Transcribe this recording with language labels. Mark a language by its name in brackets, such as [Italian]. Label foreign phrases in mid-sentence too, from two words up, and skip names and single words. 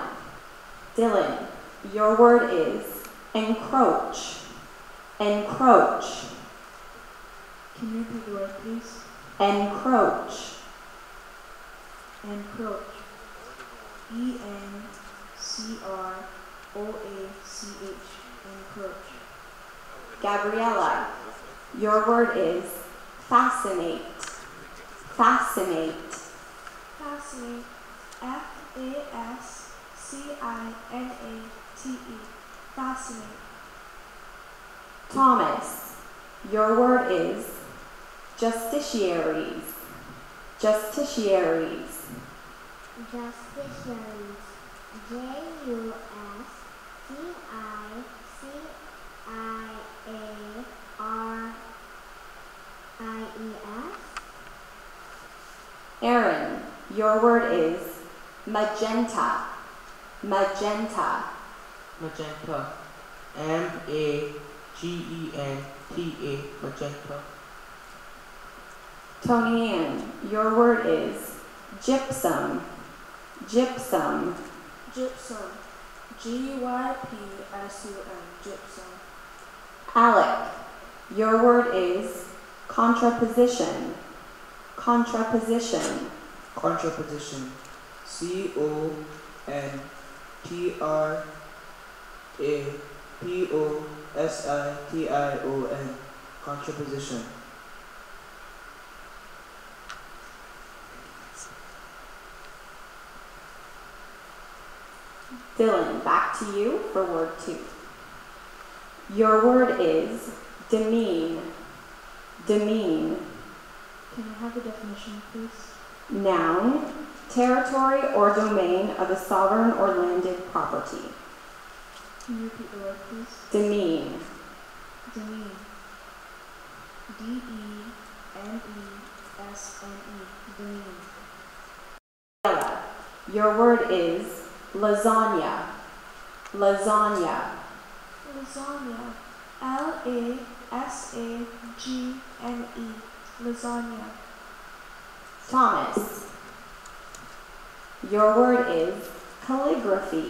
[English] Dylan, your word is encroach. Encroach. Can you repeat the word, please? Encroach. Encroach. E-N-C-R-O-A-C-H. Encroach. Gabriella, your word is fascinate. Fascinate. Fascinate. F-A-S-C-I-N-A-T-E. Fascinate. Thomas, your word is justiciaries. Justiciaries. Justiciaries. J-U-S-T-I-C-I-A-R-I-E-S. Aaron, your word is magenta. Magenta. Magenta. M-A-G-E-N-T-A. Magenta. Tony Ann, your word is gypsum. Gypsum. Gypsum. G-Y-P-S-U-M. Gypsum. Alec, your word is contraposition. Contraposition. Contraposition. C-O-N-T-R-A-P-O-S-I-T-I-O-N. Contraposition. Dylan, back to you for word two. Your word is demean. Demean. Can I have the definition, please? Noun, territory or domain of a sovereign or landed property. Can you repeat the word, please? Demean. Demean. D-E-M-E-S-N-E. Demean. Gabriella, your word is lasagna. Lasagna. Lasagna. L-A-S-A-G-N-E. Lasagna. Thomas, your word is calligraphy.